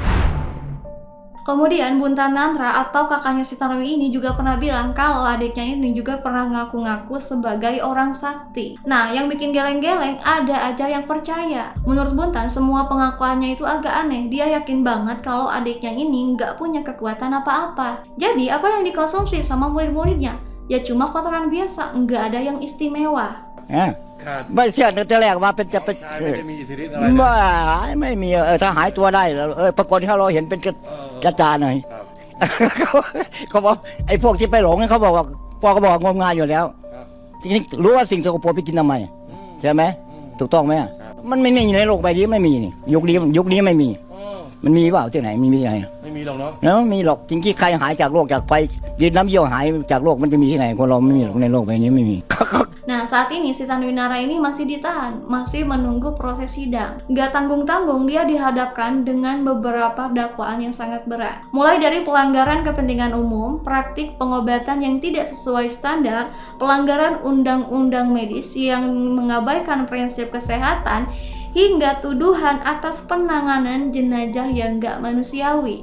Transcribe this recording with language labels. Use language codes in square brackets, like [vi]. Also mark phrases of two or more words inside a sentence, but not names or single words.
[id] Kemudian Buntanandra atau kakaknya si Tanwi ini juga pernah bilang kalau adiknya ini juga pernah ngaku-ngaku sebagai orang sakti. Nah, yang bikin geleng-geleng ada aja yang percaya. Menurut Buntan, semua pengakuannya itu agak aneh. Dia yakin banget kalau adiknya ini nggak punya kekuatan apa-apa. Jadi, apa yang dikonsumsi sama murid-muridnya? Ya cuma kotoran biasa, nggak ada yang istimewa. [th] ไม่เชื่อตั้งแต่แรกว่าเป็นจะเป็น ไม่ได้มีอิทธิฤทธิ์อะไรนะ ไม่มีถ้าหายตัวได้แล้วปรากฏที่เราเห็นเป็นกระจาหน่อย ครับ เขาบอกไอ้พวกที่ไปหลงเขาบอกว่าพ่อก็บอกงมงายอยู่แล้ว ครับ จริงๆรู้ว่าสิ่งสกปรกไปกินทำไมใช่ไหมถูกต้องไหมมันไม่มีในโลกใบนี้ไม่มีนี่ยุคนี้ไม่มี มันมีเปล่าที่ไหนมีที่ไหน ไม่มีหรอกเนาะ แล้วมีหรอกจริงๆใครหายจากโรคจากไฟยืนน้ำเยี่ยวหายจากโรคมันจะมีที่ไหนคนเราไม่มีหรอกในโลกใบนี้ไม่มี [id] Nah, saat ini si Tanwinara ini masih ditahan, masih menunggu proses sidang. Gak tanggung-tanggung dia dihadapkan dengan beberapa dakwaan yang sangat berat. Mulai dari pelanggaran kepentingan umum, praktik pengobatan yang tidak sesuai standar, pelanggaran undang-undang medis yang mengabaikan prinsip kesehatan, hingga tuduhan atas penanganan jenazah yang gak manusiawi.